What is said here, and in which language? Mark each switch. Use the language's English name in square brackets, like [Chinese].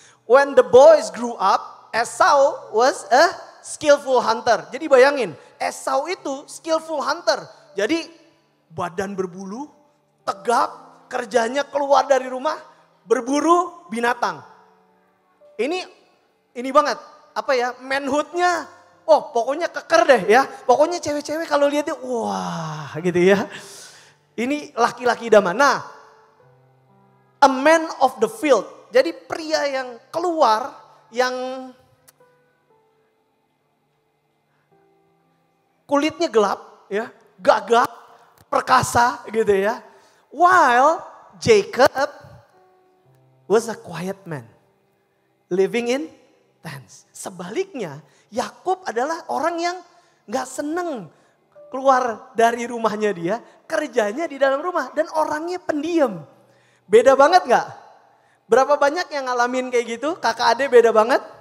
[English] When the boys grew up, Esau was a skillful hunter. [Indonesian] Jadi bayangin, Esau itu skillful hunter. Jadi badan berbulu, tegap, kerjanya keluar dari rumah, berburu binatang. Ini banget, apa ya, manhoodnya, oh pokoknya keker deh ya. Pokoknya cewek-cewek kalau lihat dia, wah gitu ya. Ini laki-laki idaman. Nah, [English] a man of the field. [Indonesian] Jadi pria yang keluar, yang kulitnya gelap, ya, gagah, perkasa gitu ya. [English] While Jacob was a quiet man, living in tents. [Indonesian] Sebaliknya, Yakub adalah orang yang gak seneng keluar dari rumahnya dia, kerjanya di dalam rumah dan orangnya pendiam. Beda banget gak? Berapa banyak yang ngalamin kayak gitu? Kakak adik beda banget?